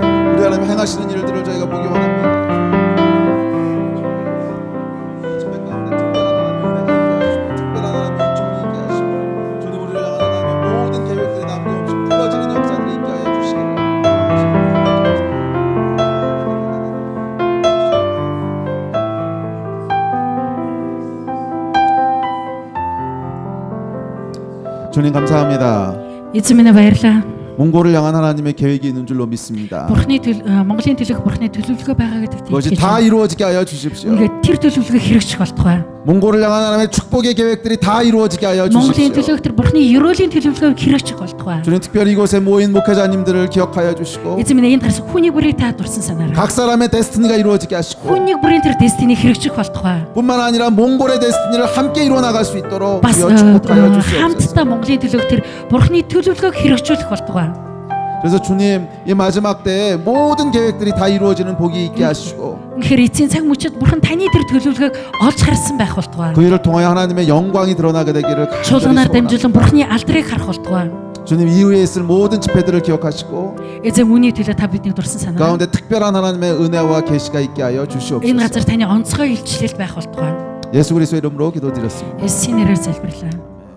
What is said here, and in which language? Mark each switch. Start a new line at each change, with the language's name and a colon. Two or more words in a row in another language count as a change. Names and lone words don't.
Korean: 우리 하나님 행하시는 일들을 저희가 보기 원합니다. 주님 가운데 특별한 하나님의 은총이 있게 하시고 주님 우리를 향한 하나님의 모든 계획들이 남김없이 풀어지는 역사들이 있게 하여 주시기를. 주님 감사합니다.
Mongolian: Эзэн минь баярлалаа.
Korean: 몽골을 향한 하나님의 계획이 있는 줄로 믿습니다.
Mongolian: Монголын төлөөх Бурхны төлөвлөгөө байгаа гэдэг
Korean: 그것이 다 이루어지게 하여 주십시오.
Mongolian: ингээд тэр төлөвлөгөө хэрэгжих болтугай.
Korean: 몽골을 향한 하나님의 축복의 계획들이 다 이루어지게 하여
Mongolian: Монголын
Korean: 주십시오.
Mongolian: төлөөх тэр Бурхны ерөөлийн төлөвлөгөөг хэрэгжих болтугай.
Korean: 주님 특별히 이곳에 모인 목회자님들을 기억하여 주시고
Mongolian: Эзэн минь энд гарсан хүний бүрийг та дурсан санаарай.
Korean: 각 사람의 데스티니가 이루어지게 하시고
Mongolian: Хүний бүрийн тэр дестиний хэрэгжих болтугай.
Korean: 뿐만 아니라 몽골의 데스티니를 함께 이루어 나갈 수 있도록
Mongolian: Бас
Korean: 주여 축복하여 주시옵소서.
Mongolian: хамтдаа Монголын төлөөх тэр Бурхны төлөвлөгөөг хэрэгжүүлэх болтугай.
Korean: 그래서 주님 이 마지막 때에 모든 계획들이 다 이루어지는 복이 있게 하시고
Mongolian: Тэгэхээр эцсийн цаг мөчид бурхан таны тэр төлөвлөгөөг олж харсан байх болтугай.
Korean: 그 일을 통하여 하나님의 영광이 드러나게 되기를 간절히
Mongolian: Чуулганаар
Korean: 소원합니다.
Mongolian: дамжуулан бурханы алдрыг харах болтугай.
Korean: 주님 이후에 있을 모든 집회들을 기억하시고
Mongolian: Эзэн үүний төлөө та бидний дурсан санаа.
Korean: 가운데 특별한 하나님의 은혜와 계시가 있게 하여
Mongolian: Энэ
Korean: 주시옵소서.
Mongolian: газар таны онцгой илчлэл байх болтугай.
Korean: 예수 그리스도의 이름으로 기도드렸습니다.
Mongolian: Есүсийн нэрээр залбирлаа.